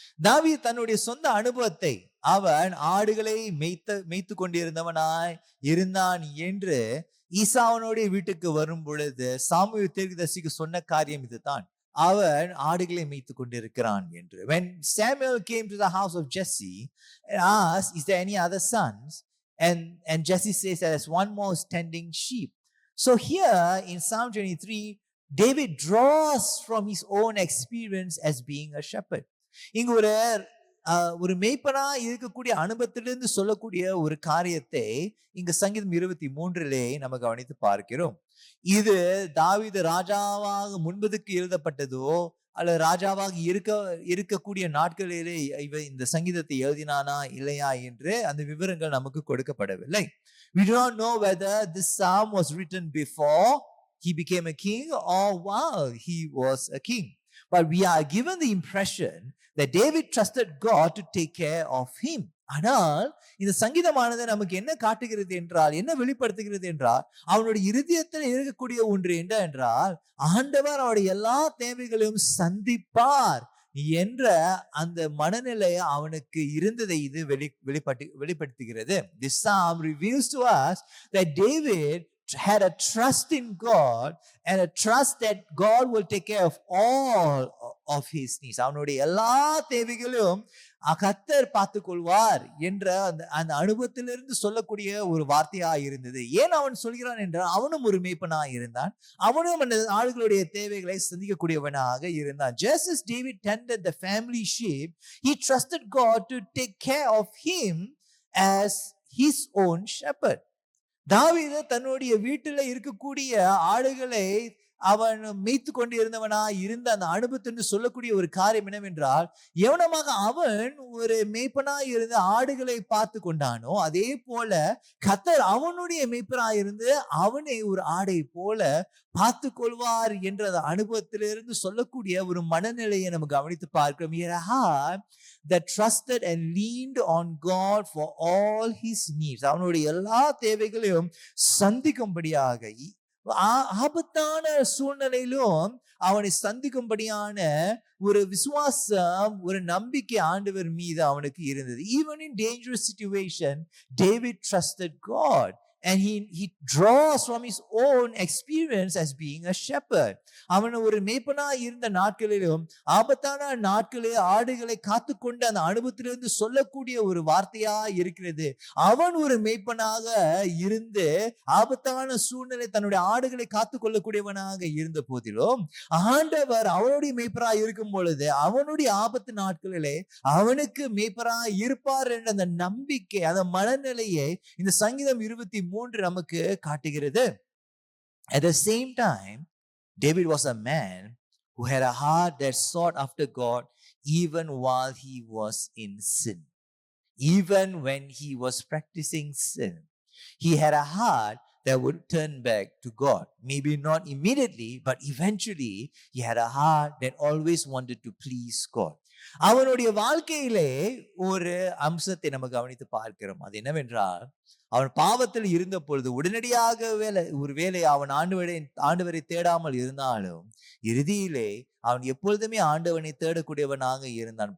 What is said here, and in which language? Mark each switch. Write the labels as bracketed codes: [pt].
[ta] தாவீது தன்னுடைய சொந்த அனுபவத்தை அவன் ஆடுகளை மேய்த்து கொண்டிருந்தவனாய் இருந்தான் என்று ஈசாவனுடைய வீட்டுக்கு வரும் பொழுது சாமுவேல் தீர்க்கதரிசிக்கு சொன்ன காரியம் இதுதான், அவன் ஆடுகளை மேய்த்து கொண்டிருக்கிறான் என்று. [en] When Samuel came to the house of Jesse and asked, is there any other sons? And Jesse says that there's one more tending sheep. So here in Psalm 23, David draws from his own experience as being a shepherd. [ta] இங்க ஒரு மேய்ப்பனா இருக்கக்கூடிய அனுபவத்திலிருந்து சொல்லக்கூடிய ஒரு காரியத்தை இங்க சங்கீதம் 23 நம்ம கவனித்து பார்க்கிறோம். இது தாவீது ராஜாவாக முன்பதுக்கு எழுதப்பட்டதோ அல்லது ராஜாவாக இருக்கக்கூடிய நாட்களிலே இந்த சங்கீதத்தை எழுதினானா இல்லையா என்று அந்த விவரங்கள் நமக்கு கொடுக்கப்படவில்லை. [en] We do not know whether this psalm was written before he became a king or while he was a king. But we are given the impression that David trusted God to take care of him. [ta] ஆனால் இந்த சங்கீதமானது நமக்கு என்ன காட்டுகிறது என்றால், என்ன வெளிப்படுத்துகிறது என்றால், அவனுடைய இருதயத்தில் இருக்கக்கூடிய ஒன்று என்ன என்றால், ஆண்டவர் அவருடைய எல்லா தேவைகளையும் சந்திப்பார் என்ற அந்த மனநிலை அவனுக்கு இருந்ததை இது வெளிப்படுத்துகிறது. [en] This psalm reveals to us that David had a trust in God and a trust that God will take care of all of his needs. [ta] அவனுடைய எல்லா தேவைகளும் கர்த்தர் பார்த்துக் கொள்வார் என்ற அந்த அனுபவத்திலிருந்து சொல்லக்கூடிய ஒரு வார்த்தையா இருந்தது. ஏன் அவன் சொல்கிறான் என்றால், அவனும் ஒரு மேய்ப்பனா இருந்தான், அவனும் அந்த ஆளுகளுடைய தேவைகளை சந்திக்கக்கூடியவனாக இருந்தான். [en] Just as David tended the family sheep, he trusted God to take care of him as his own shepherd. [ta] தாவீது தன்னுடைய வீட்டில இருக்கக்கூடிய ஆடுகளை அவன் மேய்த்து கொண்டு இருந்தவனா இருந்த அந்த அனுபவத்தை சொல்லக்கூடிய ஒரு காரியம் என்னவென்றால், எவனமாக அவன் ஒரு மேய்ப்பனா இருந்து ஆடுகளை பார்த்து கொண்டானோ அதே போல கர்த்தர் அவனுடைய மேய்ப்பனா இருந்து அவனை ஒரு ஆடை போல பார்த்து கொள்வார் என்ற அந்த அனுபவத்திலிருந்து சொல்லக்கூடிய ஒரு மனநிலையை நம்ம கவனித்து பார்க்கிறோம். [en] That trusted and leaned on God for all his needs. [ta] அவனுடைய எல்லா தேவைகளையும் சந்திக்கும்படியாக, ஆபத்தான சூழ்நிலையிலும் அவனை சந்திக்கும்படியான ஒரு விசுவாசம், ஒரு நம்பிக்கை ஆண்டவர் மீது அவனுக்கு இருந்தது. [en] Even in dangerous situation, David trusted God. And he draws from his own experience as being a shepherd. [ta] அவன் ஒரு மேய்ப்பனா இருந்த நாட்களிலும் ஆபத்தான நாட்களில் ஆடுகளை காத்துக்கொண்டு அந்த அனுபவத்திலிருந்து சொல்லக்கூடிய ஒரு வார்த்தையா இருக்கிறது. அவன் ஒரு மேய்ப்பனாக இருந்து ஆபத்தான சூழ்நிலை தன்னுடைய ஆடுகளை காத்து கொள்ளக்கூடியவனாக இருந்த போதிலும், ஆண்டவர் அவனுடைய மேய்ப்பரா இருக்கும் பொழுது அவனுடைய ஆபத்து நாட்களிலே அவனுக்கு மேய்ப்பரா இருப்பார் என்ற அந்த நம்பிக்கை, அந்த மனநிலையை இந்த சங்கீதம் 23 நமக்கு காட்டுகிறது. [en] At the same time, David was a man who had a heart that sought after God even while he was in sin. Even when he was practicing sin, he had a heart that would turn back to God. Maybe not immediately, but eventually he had a heart that always wanted to please God. [ta] அவனுடைய வாழ்க்கையிலே ஒரு அம்சத்தை நம்ம கவனித்து பார்க்கிறோம். அது என்னவென்றால், அவன் பாவத்தில் இருந்த பொழுது உடனடியாக ஒருவேளை அவன் ஆண்டவரை தேடாமல் இருந்தாலும் இறுதியிலே அவன் எப்பொழுதுமே ஆண்டவனை தேடக்கூடியவனாக இருந்தான்.